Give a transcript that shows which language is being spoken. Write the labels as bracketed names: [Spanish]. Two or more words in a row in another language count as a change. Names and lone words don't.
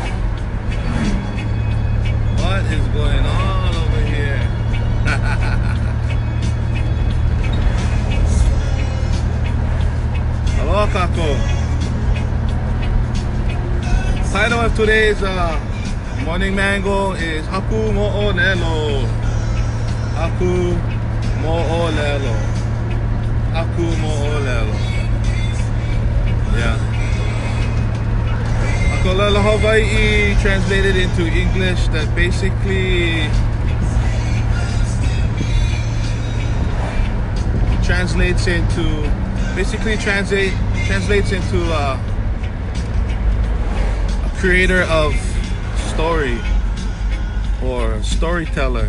[English] What is going on over here? Hello, Kako. Title of today's morning mango is [Hawaiian] Haku moʻolelo. Haku moʻolelo. Haku moʻolelo. Yeah. [English] Hakolelo Hawaii translated into English that basically translates into a creator of story or storyteller.